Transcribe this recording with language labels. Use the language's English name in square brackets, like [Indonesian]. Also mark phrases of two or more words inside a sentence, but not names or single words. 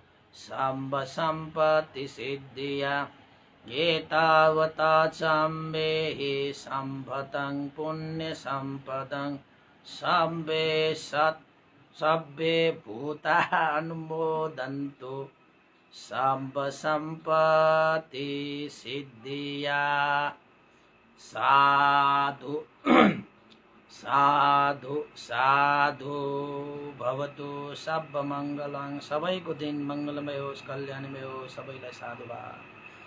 [Pali] सर्वसम्पत्तिसिद्धिया एतावता चाम्येहि सम्भतं पुण्यसम्पदं सब्बे भूता अनुमोदन्तु सर्वसम्पत्तिसिद्धिया। साधु साधु साधु भवतु सर्वमङ्गलं। [Nepali] सबैको दिन मङ्गलमय होस्, कल्याणमय होस्। सबैलाई साधुवाद।